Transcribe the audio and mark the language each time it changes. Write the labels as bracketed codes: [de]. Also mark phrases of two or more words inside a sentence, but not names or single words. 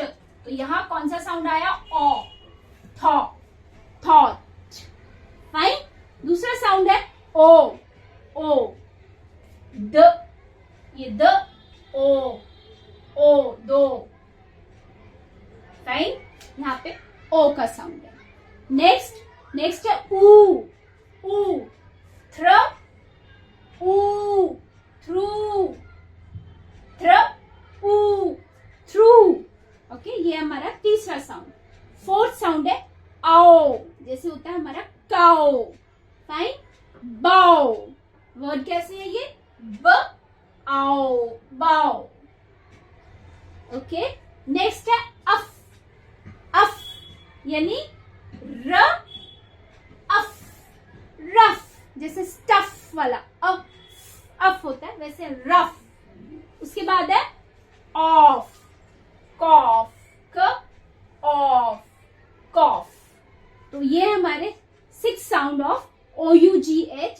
[hi] तो यहां कौन सा साउंड आया? ऑ। थॉ, थॉट। फाइन। दूसरा साउंड है ओ। ओ द, ये द ओ दो। फाइन, यहाँ पे ओ का साउंड है। नेक्स्ट है ऊ। ऊ थ्र ऊ थ्रू। थ्र ऊ थ्रू। ओके, ये हमारा तीसरा साउंड। [en] fourth sound [hi] है आओ, जैसे होता है हमारा काओ। फाइन। बाओ, वर्ड कैसे है ये? ब आओ, बाओ। ओके, नेक्स्ट है अफ। अफ यानी र अफ, रफ। जैसे स्टफ वाला अफ अफ होता है वैसे रफ। उसके बाद है ऑफ। कॉफ, क ऑफ, कॉफ। तो ये हमारे 6 [en] sound of OUGH.